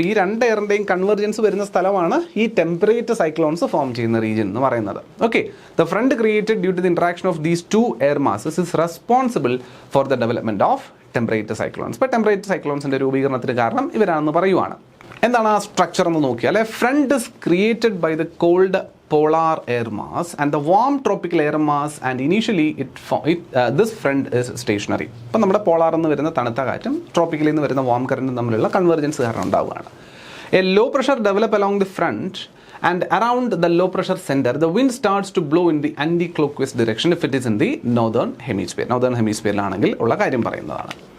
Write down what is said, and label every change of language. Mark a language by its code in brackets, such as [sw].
[ml] അപ്പോൾ ഈ രണ്ട് എയറിൻ്റെയും കൺവെർജൻസ് വരുന്ന സ്ഥലമാണ് ഈ ടെമ്പറേറ്റ് സൈക്ലോൺസ് ഫോം ചെയ്യുന്ന റീജിയൻ എന്ന് പറയുന്നത്. [en] Okay, the front created due to the interaction of these two air masses is responsible for the development of temperate cyclones. [ml] ഇപ്പോൾ ടെമ്പറേറ്റ് സൈക്ലോൺസിൻ്റെ രൂപീകരണത്തിന് കാരണം ഇവരാണെന്ന് പറയുവാണ്. എന്താണ് ആ സ്ട്രക്ചർ എന്ന് നോക്കിയാൽ, [en] Front is created by the cold polar air mass and the warm tropical air mass, and initially this front is stationary. [ml] അപ്പോൾ നമ്മുടെ പോളാർ എന്ന് വരുന്ന തണുത്ത കാറ്റും ട്രോപ്പിക്കലിൽ നിന്ന് വരുന്ന വാം കറന്റും തമ്മിലുള്ള കൺവെർജൻസ് കാരണം ഉണ്ടാവുകയാണ്. [en] A low pressure develop along the front and around the low pressure center the wind starts to blow in the anti-clockwise direction if it is in the northern hemisphere [ml] ഉള്ള കാര്യം പറയുന്നതാണ്.